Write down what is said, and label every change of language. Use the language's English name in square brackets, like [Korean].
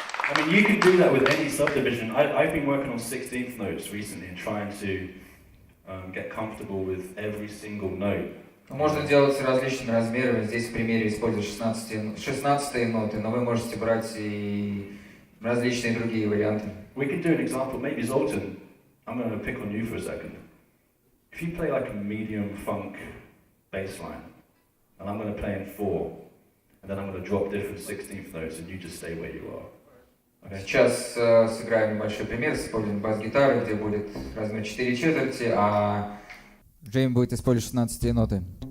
[English] I mean, you can do that with any subdivision. I've been working on 16th notes recently and trying to get comfortable with every single note. [Russian] Можно делать различными размерами. Здесь в примере использую 16 ноты, но вы можете брать и различные другие варианты. [English] We can do an example. Maybe Zoltan, I'm going to pick on you for a second. If you play like a medium funk bass line, and I'm going to play in 4, and then I'm going to drop different 16th notes, and you just stay where you are. Okay? [Russian] Сейчас сыграем небольшой пример, используем бас-гитару, где будет размер 4 четверти, а Джейм будет использовать 16 ноты.